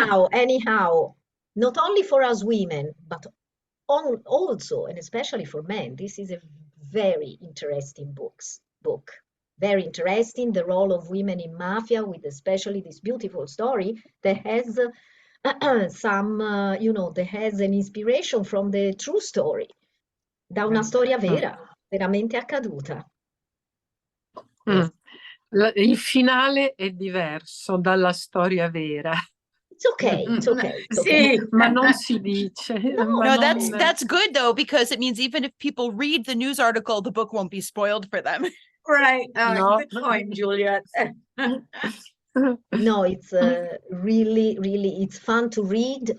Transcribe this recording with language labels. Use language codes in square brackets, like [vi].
[en] Anyhow, not only for us women, but also and especially for men, this is a very interesting book. Very interesting, the role of women in mafia, with especially this beautiful story that has some, that has an inspiration from the true story, [it] da una storia vera, veramente accaduta. [en] Yes. [it] Il finale è diverso dalla storia vera. [en] It's okay, it's okay. It's [it] Sì, [en] okay. [it] Ma non si dice. [en] No, that's good though, because it means even if people read the news article, the book won't be spoiled for them. right. No. Good point, Juliet. No, it's really, really, it's fun to read.